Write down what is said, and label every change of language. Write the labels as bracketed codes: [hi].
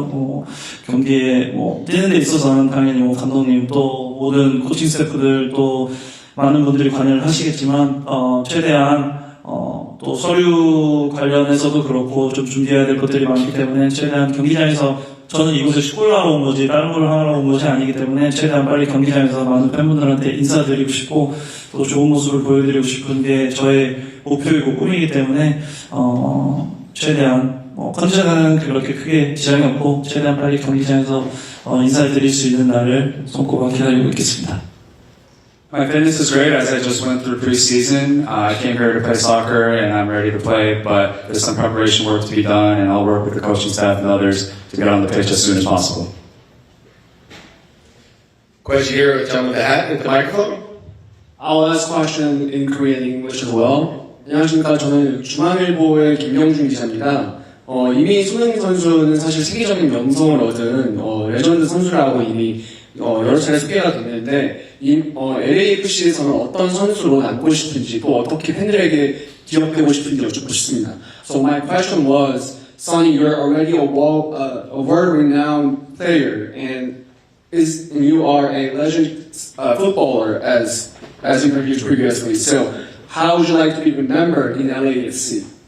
[ko] 뭐 경기에 뭐 뛰는 데 있어서는 당연히 뭐 감독님 또 모든 코칭 스태프들 또 많은 분들이 관여를 하시겠지만 최대한 또 서류 관련해서도 그렇고 좀 준비해야 될 것들이 많기 때문에 최대한 경기장에서 저는 이곳에 축구를 하러 온 거지 다른 걸 하러 온 것이 아니기 때문에 최대한 빨리 경기장에서 많은 팬분들한테 인사드리고 싶고 또 좋은 모습을 보여드리고 싶은 게 저의 목표이고 꿈이기 때문에 최대한 컨디션은 그렇게 크게 지장이 없고 최대한 빨리 경기장에서 인사를 드릴 수 있는 날을 손꼽아 기다리고 있겠습니다. [en] My fitness is great as I just went through preseason. I came here to play soccer and I'm ready to play, but there's some preparation work to be done and I'll work with the coaching staff and others to get on the pitch as soon as possible. Question here, gentleman with the hat with the microphone. I'll ask question in Korean and English as well. [ko] 안녕하십니까. 저는 중앙일보의 김경준 기자입니다. 이미 손흥민 선수는 사실 세계적인 명성을 얻은 레전드 선수라고 이미 여러 차례 소개가 됐는데 LAFC에서는 어떤 선수로 남고 싶은지 또 어떻게 팬들에게 기억되고 싶은지 여쭙고 싶습니다. [en] So my question was, Sonny, you're already a world-renowned player, and you are a legend footballer, as interviewed previously. So how would you like to be remembered in LAFC?